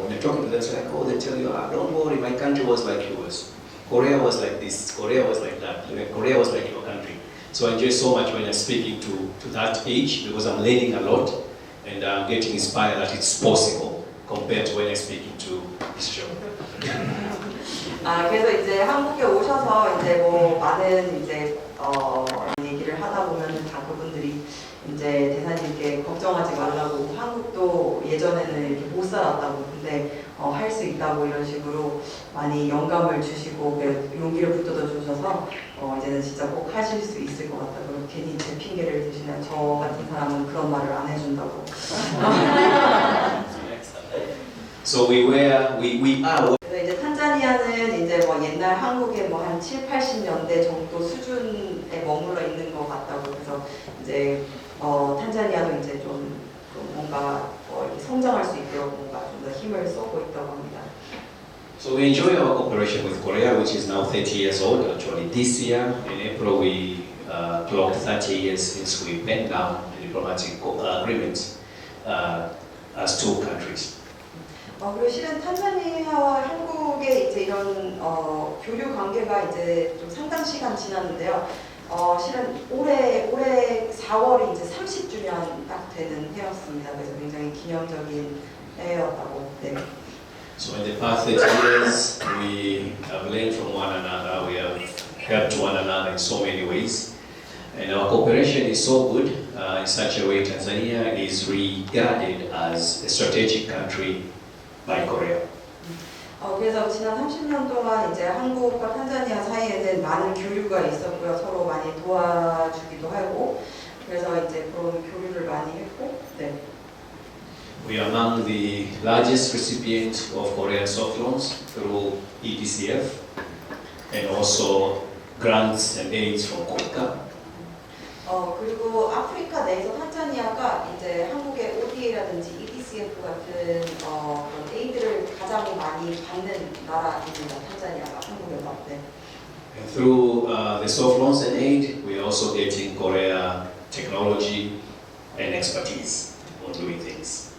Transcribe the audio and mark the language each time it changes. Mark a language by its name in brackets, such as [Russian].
[English] When you're talking to them, it's like, oh, they tell you, don't worry, my country was like yours. Korea was like this, Korea was like that, Korea was like your country. So I enjoy so much when I'm speaking to that age because I'm learning a lot and I'm getting inspired that it's possible compared to when I'm speaking to this show. [Korean] 그래서 이제 한국에 오셔서 이제 뭐 많은 이제 얘기를 하다 보면은 다 그분들이 이제 대사님께 걱정하지 말라고 한국도 예전에는 이렇게 못 살았다고 근데 할 수 있다고 이런 식으로 많이 영감을 주시고 용기를 붙들어 주셔서 이제는 진짜 꼭 하실 수 있을 것 같다고 괜히 제 핑계를 대시는 저 같은 사람은 그런 말을 안 해준다고. [English] So we are. [Korean] 그래서 이제 탄자니아는 이제 뭐 옛날 한국의 뭐 한 7, 80년대 정도 수준에 머물러 있는 것 같다고 그래서 이제 탄자니아도 이제 좀 뭔가 이렇게 성장할 수 있도록 뭔가 좀 더 힘을 쏟고 있다고 합니다. [English] So we enjoy our cooperation with Korea, which is now 30 years old. Actually, this year in April we clocked 30 years since we penned down the diplomatic agreements as two countries. [Korean] 그리고 실은 탄자니아와 한국의 이제 이런 교류 관계가 이제 좀 상당 시간 지났는데요. 실은 올해 4월이 이제 30주년 딱 되는 해였습니다. 그래서 굉장히 기념적인 해였다고. 네. [English] So in the past 30 years, we have learned from one another. We have helped one another in so many ways, and our cooperation is so good in such a way. Tanzania is regarded as a strategic country by Korea. [Korean] 그래서 지난 30년 동안 이제 한국과 탄자니아 사이에는 많은 교류가 있었고요. 서로 많이 도와주기도 하고, 그래서 이제 그런 교류를 많이 했고, 네. [English] We are among the largest recipients of Korean soft loans through EDCF, and also grants and aids from KOICA. [Korean] 그리고 아프리카 내에서 탄자니아가 이제 한국의 ODA라든지 EDCF 같은 그런 에이드를 가장 많이 받는 나라입니다. 탄자니아가 한국에서. 네. [English] And through the soft loans and aid, we are also getting Korea technology and expertise on doing things.